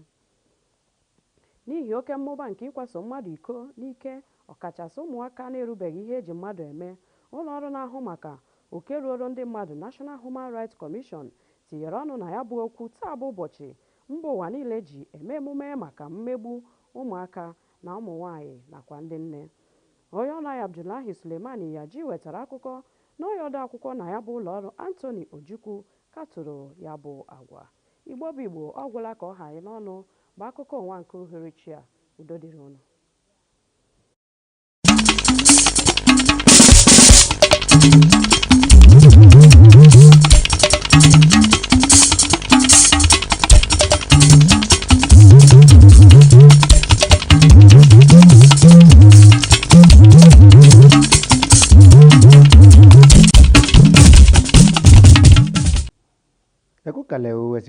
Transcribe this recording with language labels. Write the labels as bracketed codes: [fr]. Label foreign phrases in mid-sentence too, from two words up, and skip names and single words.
[ig] N'ihi oke mmụba nke ịkwaso mmadụ iko n'ike ọkachasị ụmụaka na-erubeghị ihe eji mmadụ eme, ụlọ ọrụ na-ahụ maka oke ruoro ndị mmadụ National Human Rights Commission tinyere ọnụ na ya bụ okwu taa bụ ụbọchị mba ụwa niile ji eme emume maka mmegbu ụmụaka na ụmụ nwaanyị nakwa ndị nne. Onye ọrụ anyị Abdullahi Suleimani Yaji wetara akụkọ na onye ode akwụkwọ na ya bụ ụlọ ọrụ Anthony Ojukwu katọrọ ya bụ agwa. Igbo bụ Igbo, ọ gwụla ka ọ ha anyị n'ọnụ bụ akụkọ ụwa nke uhuruchi a. Udo dịrị unu. [yo] Ẹ kú kalẹ̀ o, ẹ sì